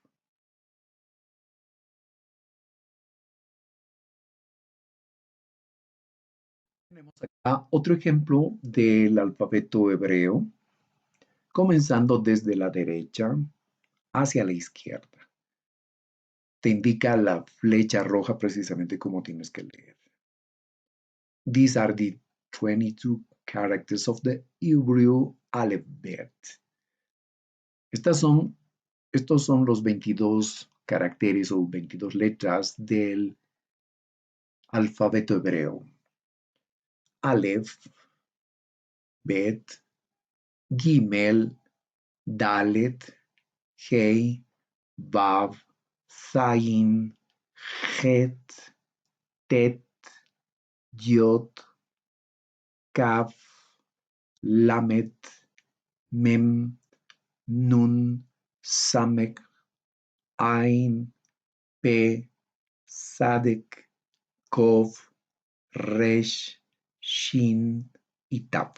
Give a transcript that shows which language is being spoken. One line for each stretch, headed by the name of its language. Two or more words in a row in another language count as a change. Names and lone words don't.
Spanish: Tenemos acá otro ejemplo del alfabeto hebreo, comenzando desde la derecha hacia la izquierda. Te indica la flecha roja precisamente como tienes que leer.
English: These are the 22 characters of the Hebrew alphabet.
Spanish: Estos son los 22 caracteres o 22 letras del alfabeto hebreo.
Hebrew: אלף, בית, גימל, דלת, הא, וו, זין, חית, טית, יוד, כף, למד, מם, נון, סמך, עין, פא, צדי, קוף, ריש, שין ו תו.